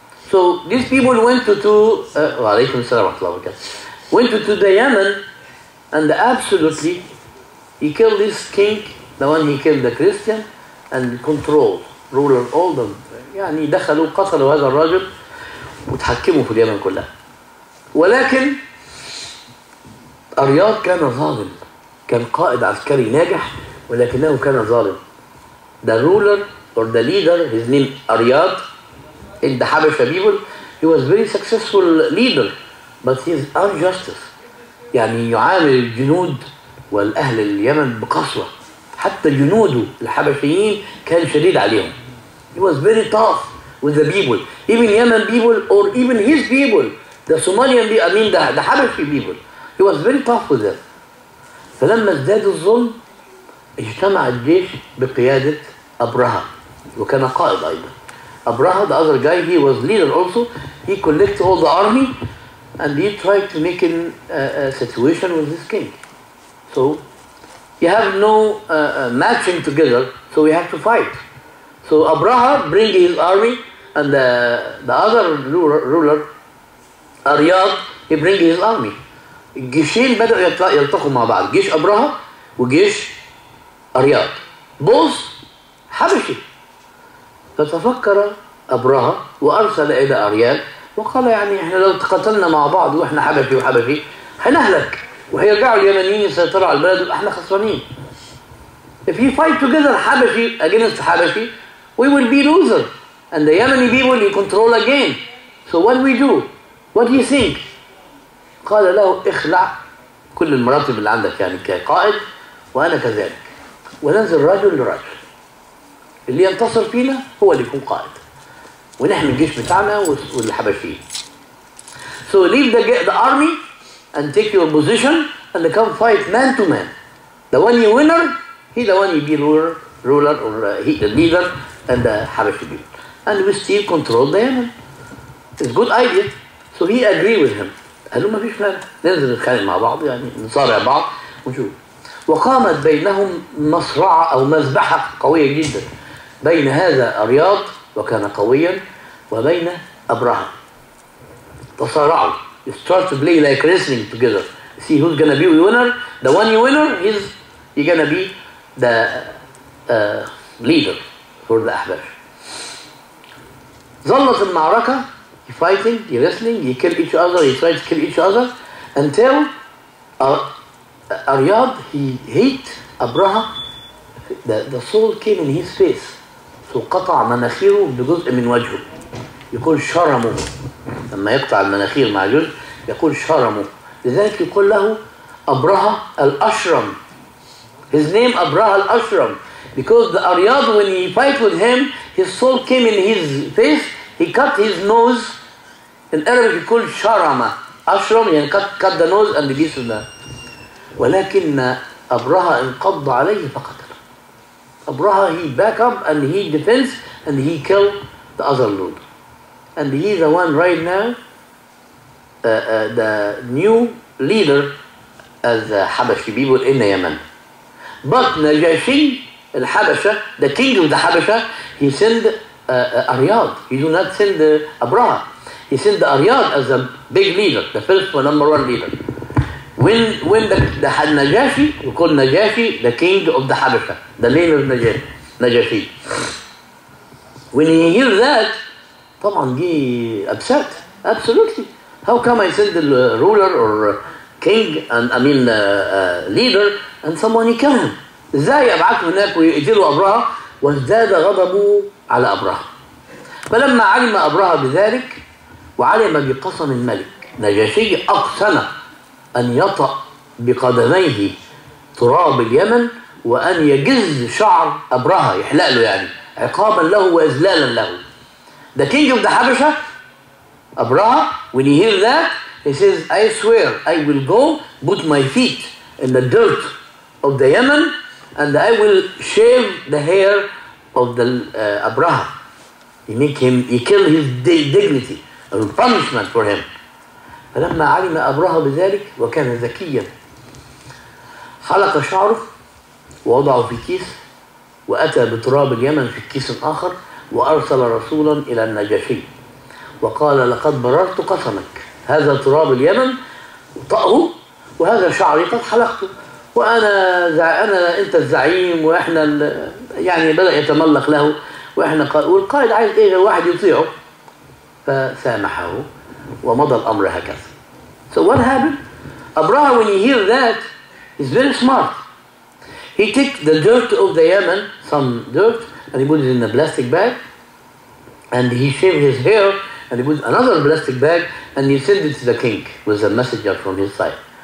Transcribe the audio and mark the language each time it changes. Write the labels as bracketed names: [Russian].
[English] So these people went to the Yemen, and absolutely he killed this king, the one he killed the Christian, and controlled, ruler all them. [Arabic] يعني دخلوا قتلوا هذا الرجل وتحكموا في اليمن كلها. ولكن أرياض كان ظالم، كان قائد عسكري ناجح ولكنه كان ظالم. [English] The ruler or the leader, his name Aryad, in the Habasha people, he was very successful leader, but he is injustice. [Arabic] يعني يعامل الجنود والأهل اليمن بقسوة. حتى جنوده الحبشيين كان شديد عليهم. [English] He was very tough with the people, even Yemen people or even his people, the Somalian people, I mean the Habashi people. He was very tough with them. [Arabic] فلما ازداد الظلم اجتمع الجيش بقيادة أبرهة وكان قائد أيضا. [English] Abraha, the other guy, he was leader also. He collected all the army and he tried to make a situation with this king. So you have no matching together, so we have to fight. So Abraha bring his army, and the other ruler Aryad, he bring his army. [Arabic] الجيشين بدأوا يلتقوا مع بعض، جيش أبرهة وجيش أرياد، [English] both [Arabic] حبشي. فتفكر أبرهة وأرسل إلى أرياد وقال يعني إحنا لو تقاتلنا مع بعض وإحنا حبشي وحبشي هنهلك، وهيرجعوا اليمنيين يسيطروا على البلد وإحنا خسرانين. [English] If you fight together حبشي against حبشي, we will be losers, and the Yemeni people you control again. So what do we do? What do you think? [Arabic] قال له اخلع كل المراتب اللي عندك يعني كقائد وأنا كذلك، وننزل رجل لرجل، اللي ينتصر فينا هو اللي يكون قائد، ونحمي الجيش بتاعنا والحبشيين. [English] So leave the army and take your position and come fight man to man. The one you winner, he the one you be ruler or he the leader and the Habashi people. And we still control the Yemen. It's a good idea. So he agreed with him. [Arabic] قال له ما فيش مانع، ننزل نتخانق مع بعض يعني نصارع بعض ونشوف. وقامت بينهم مصرعة أو مذبحة قوية جدا بين هذا أرياض وكان قويا وبين أبرهة. تصارعوا. [English] You start to play like wrestling together. See who's gonna be the winner. The one you winner is you're gonna be the leader for the أحباش. [Arabic] ظلت المعركة [English] fighting, wrestling, you kill each other, you try to kill each other until Aryad, he hate Abraha, the soul came in his face. [Arabic] So قطع مناخيره بجزء من وجهه. يقول شرمه. لما يقطع المناخير مع جزء يقول شرمه. لذلك يقول له أبرهة الأشرم. [English] His name Abraha al-Ashram, because the Aryad, when he fight with him, his soul came in his face. He cut his nose. In Arabic [Arabic] يقول شرمة. أشرم يعني [English] cut the nose and this and that. [Arabic] ولكن أبرهة انقض عليه فقتله. [English] Abraha, he back up and he defends and he killed the other lord. And he the one right now, the new leader as the Habashi people in Yemen. But Najashi al-Habasha, the king of the Habasha, he sent Aryad. He do not send Abraha. He sent the Aryad as a big leader, the first one, number one leader. When the Najashi, we call Najashi the king of the Habasha, the name of Najashi. When he hears that, [Arabic] طبعا [English] he upset. Absolutely. How come I send the ruler or king and leader and someone he kill him? [Arabic] ازاي ابعثه هناك ويقتلوا أبرهة؟ وازداد غضبه على أبرهة. فلما علم أبرهة بذلك وعلم بقسم الملك، نجاشي أقسم أن يطأ بقدميه تراب اليمن وأن يجز شعر أبرهة، يحلق له يعني عقابا له وإذلالا له. [English] The king of the Habasha, Abraha, when he hears that, he says, I swear I will go put my feet in the dirt of the Yemen and I will shave the hair of the Abraha. He kill his dignity, a punishment for him. [Arabic] فلما علم أبرهة بذلك وكان ذكيا حلق شعره ووضعه في كيس وأتى بتراب اليمن في كيس آخر وأرسل رسولا إلى النجاشي وقال لقد بررت قسمك، هذا تراب اليمن طأه وهذا شعري قد حلقته وأنا أنت الزعيم وإحنا يعني بدأ يتملق له وإحنا والقائد عايز إيه واحد يطيعه، فسامحه ومضى الأمر هكذا. [English] So what happened? Abraha, when he hears that, is very smart. He took the dirt of the Yemen, some dirt, and he put it in a plastic bag, and he shaved his hair, and he put another plastic bag, and he sent it to the king with a messenger from his side.